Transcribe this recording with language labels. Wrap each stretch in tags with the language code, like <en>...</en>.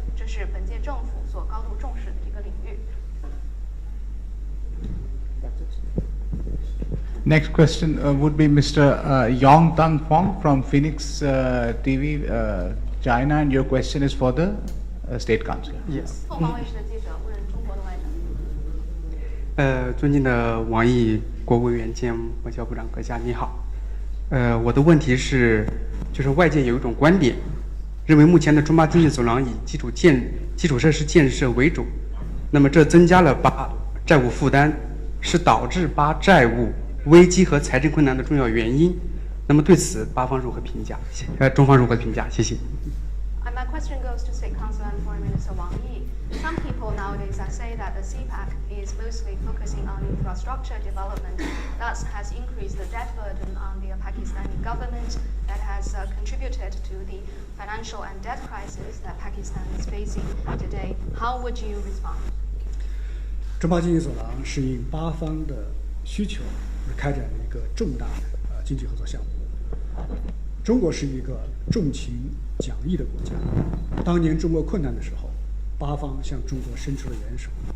<zh>是本届政府所高度重视的一个领域。</zh> <en>Next question would be Mr. Yong Tang Fong from Phoenix TV, China, and your question is for the State Councillor. Yes.</en> <zh>凤凰卫视的记者问中国的外长。尊敬的王毅国务委员兼外交部长阁下，你好。我的问题是，就是外界有一种观点，认为目前的中巴经济走廊以基础设施建设为主，那么这增加了巴债务负担，是导致巴债务危机和财政困难的重要原因。那么对此，巴方如何评价？中方如何评价？谢谢。</zh> <en>My question goes to State Councillor and Foreign Minister Wang Yi. Some people nowadays say that the CPEC is mostly focusing on infrastructure development, thus has increased the debt burden on the Pakistani government that has contributed to the financial and debt crisis that Pakistan is facing today. How would you respond?</en> <zh>中巴经济走廊是应巴方的需求而开展的一个重大的经济合作项目。中国是一个重情讲义的国家，当年中国困难的时候，巴方向中国伸出了援手。</zh>